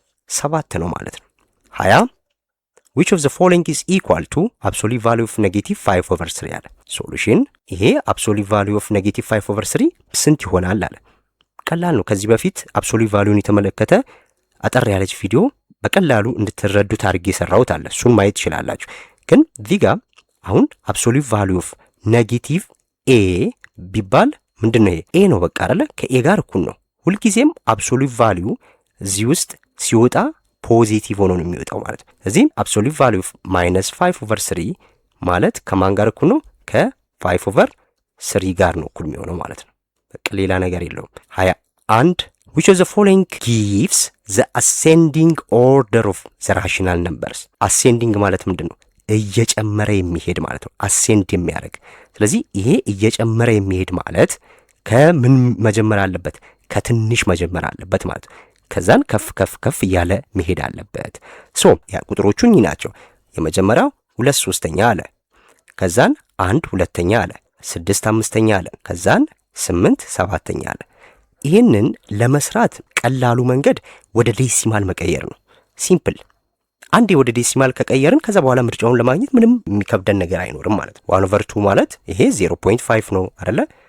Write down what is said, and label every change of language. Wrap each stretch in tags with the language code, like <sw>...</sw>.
<am>7 ነው ማለት ነው። 20</am> <en>which of the following is equal to absolute value of -5/3</en> <am>ያለ ሶሉሽን። ይሄ absolute value of -5/3 ስንት ይሆናል አለ። ቀላል ነው። ከዚህ በፊት absolute valueን የተመለከተ አጠር ያለች ቪዲዮ በቀላሉ እንድትረዱት አድርጌ የሰራሁት አለ። እሱን ማየት ትችላላችሁ። ግን እዚህ ጋር አሁን absolute value of -a ቢባል ምንድነው? ይሄ a ነው በቃ አይደለ? ከa ጋር እኩል ነው። ሁልጊዜም absolute value እዚህ ውስጥ ሲወጣ ፖዚቲቭ ሆኖ ነው የሚወጣው ማለት ነው። እዚህም absolute value of -5/3 ማለት ከማን ጋር እኩል ነው? ከ5/3 ጋር ነው እኩል የሚሆነው ማለት ነው። በቃ ሌላ ነገር የለውም።</am> <en>21 which of the following gives the ascending order of the rational numbers?</en> <am>ascending ማለት ምንድነው? እየጨመረ የሚሄድ ማለት ነው። ascend የሚያደርግ። ስለዚህ ይሄ እየጨመረ የሚሄድ ማለት ከምን መጀመር አለበት? ከትንሽ መጀመር አለበት ማለት ነው። ከዛን ከፍ ከፍ ከፍ እያለ መሄድ አለበት። ሶ ያ ቁጥሮቹ እኚህ ናቸው። የመጀመሪያው 2 3ኛ አለ። ከዛን 1 2ኛ አለ። 6 5ኛ አለ። ከዛን 8 7ኛ አለ። ይሄንን ለመስራት ቀላሉ መንገድ ወደ ዴሲማል መቀየር ነው። ሲምፕል። አንዴ ወደ ዴሲማል ከቀየርን ከዛ በኋላ ምርጫውን ለማግኘት ምንም የሚከብደን ነገር አይኖርም ማለት ነው። 1/2 ማለት ይሄ 0.5 ነው አይደለ?</am>